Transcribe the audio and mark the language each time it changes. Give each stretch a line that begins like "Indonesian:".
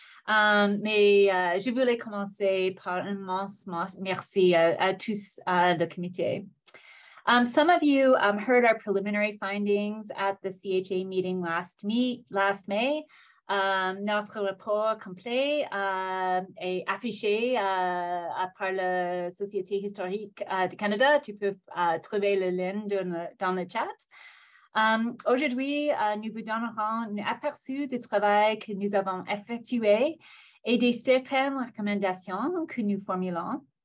French: Mais je voulais commencer par un immense merci à tous le comité.
English: Some of you heard our preliminary findings at the CHA meeting last May.
French: Notre rapport complet est affiché par la Société historique du Canada. Tu peux trouver le lien dans le chat. Aujourd'hui, nous vous donnerons un aperçu du travail que nous avons effectué et de certaines recommandations que nous formulons.